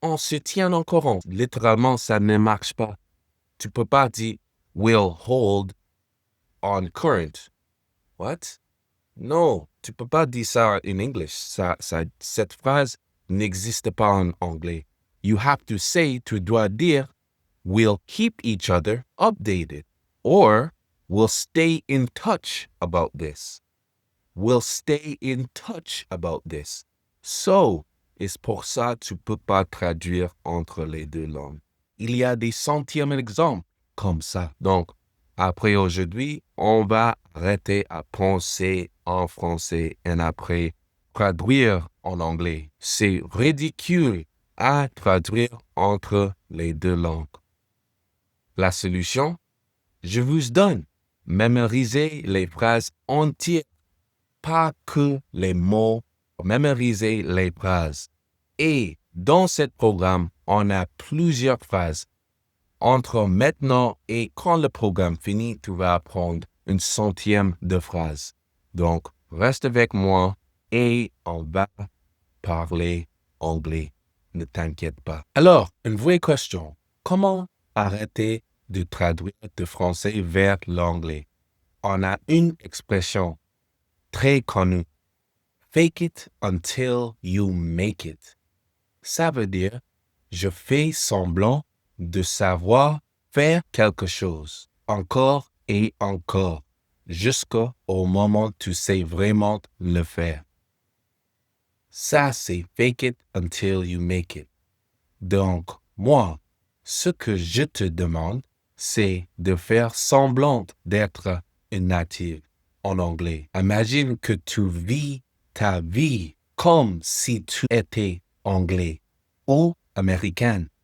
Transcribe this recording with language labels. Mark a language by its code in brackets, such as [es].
[fr] On se tient au courant. Littéralement, ça ne marche pas. Tu peux pas dire [en] will hold on current. What? [fr] Non, tu peux pas dire ça en anglais. Cette phrase n'existe pas en anglais. [en] You have to say, [fr] tu dois dire, [en] we'll keep each other updated. Or, we'll stay in touch about this. We'll stay in touch about this. [fr] So, c'est pour ça que tu peux pas traduire entre les deux langues. Il y a des centièmes exemples comme ça. Donc, après aujourd'hui, on va arrêter à penser en français et après traduire en anglais. C'est ridicule à traduire entre les deux langues. La solution, je vous donne. Mémorisez les phrases entières, pas que les mots. Mémorisez les phrases. Et dans ce programme, on a plusieurs phrases. Entre maintenant et quand le programme finit, tu vas apprendre une centième de phrase. Donc, reste avec moi et on va parler anglais. ne t'inquiète pas. Alors, une vraie question. Comment arrêter de traduire de français vers l'anglais? On a une expression très connue. [en] Fake it until you make it. [fr] Ça veut dire, je fais semblant de savoir faire quelque chose, encore et encore, jusqu'au moment où tu sais vraiment le faire. Ça, c'est [en] fake it until you make it. [fr] Donc, moi, ce que je te demande, c'est de faire semblant d'être une native en anglais. Imagine que tu vis ta vie comme si tu étais anglais ou américaine.